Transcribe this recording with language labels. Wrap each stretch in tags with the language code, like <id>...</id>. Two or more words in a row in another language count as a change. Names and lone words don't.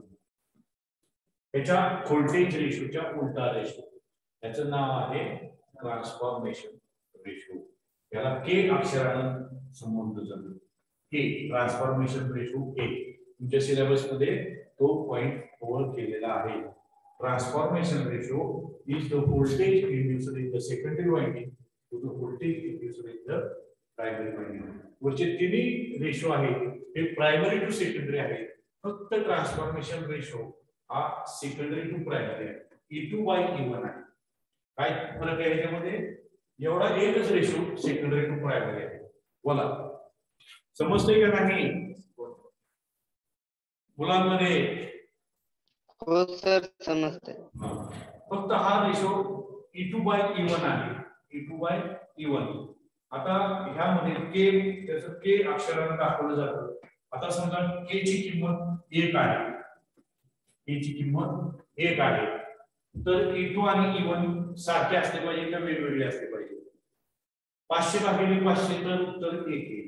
<mr>त्याच्या व्होल्टेज रेशोच्या उलटा रेशो. त्याचं नाव आहे</mr> <en>transformation ratio.</en> <mr>याला के अक्षरानं संबोधलं जातं. के</mr> <en>transformation ratio</en> <mr>के. तुमच्या सिलेबस मध्ये तो पॉइंट कव्हर केलेला आहे.</mr> <en>Transformation ratio is the voltage induced in the secondary winding to the voltage induced in the primary winding.</en> <mr>वरचे तिन्ही रेशो आहेत ते</mr> <en>primary to secondary</en> <mr>आहे. फक्त</mr> <en>transformation ratio</en> <mr>हा</mr> <en>secondary to primary</en> <mr>आहे.</mr> <en>E2 by E1</en> <mr>आहे. काय फरक आहे याच्यामध्ये? एवढा एकच रेशो</mr> <en>secondary to primary</en> <mr>आहे. बोला समजतंय का नाही मुलांमध्ये? हो सर समजतंय. फक्त हा रेशो</mr> <en>E2 by E1</en> <mr>आहे.</mr> <en>E2 by E1.</en> <mr>आता ह्यामध्ये के त्याचं के अक्षराने दाखवलं जातं. आता समजा के ची किंमत 1 आहे. के ची किंमत 1 आहे. तर E2 आणि E1 सारखे असले पाहिजे का वेगवेगळे असले पाहिजे? 500 भागिले 500 तर उत्तर 1 येईल.</mr>